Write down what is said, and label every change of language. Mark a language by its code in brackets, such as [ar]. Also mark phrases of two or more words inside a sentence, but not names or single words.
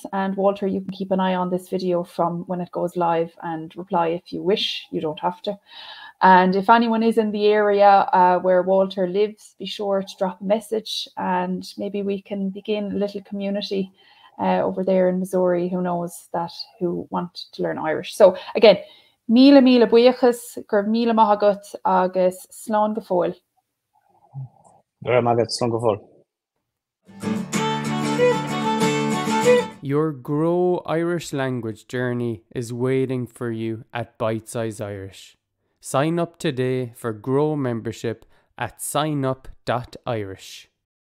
[en] And Walter, you can keep an eye on this video from when it goes live and reply if you wish. You don't have to. And if anyone is in the area where Walter lives, be sure to drop a message, and maybe we can begin a little community over there in Missouri, who want to learn Irish. So again, [ga] míle míle buíochas, gur míle maith agat, agus slán go fóill. [en] Your Grow Irish Language journey is waiting for you at Bite Size Irish. Sign up today for Grow membership at signup.irish.